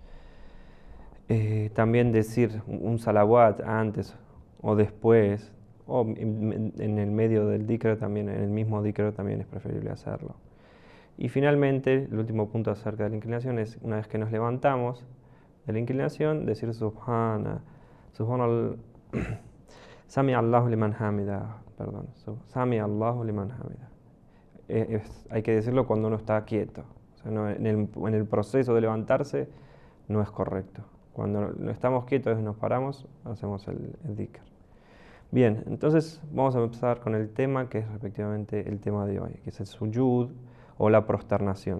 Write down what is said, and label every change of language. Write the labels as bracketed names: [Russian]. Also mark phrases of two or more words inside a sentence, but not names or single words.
[Spanish] También decir un salawat antes o después, o en el medio del dhikr también, en el mismo dhikr también es preferible hacerlo. Y finalmente, el último punto acerca de la inclinación es, una vez que nos levantamos de la inclinación, decir Subhanallah, [Arabic] سمع الله لمن حمده, [Spanish] perdón, [Arabic] سمع الله لمن حمده. [Spanish] Hay que decirlo cuando uno está quieto, o sea, no, en el proceso de levantarse no es correcto. Cuando estamos quietos y nos paramos, hacemos el dhikr. Bien, entonces vamos a empezar con el tema que es respectivamente el tema de hoy, que es el sujud o la prosternación.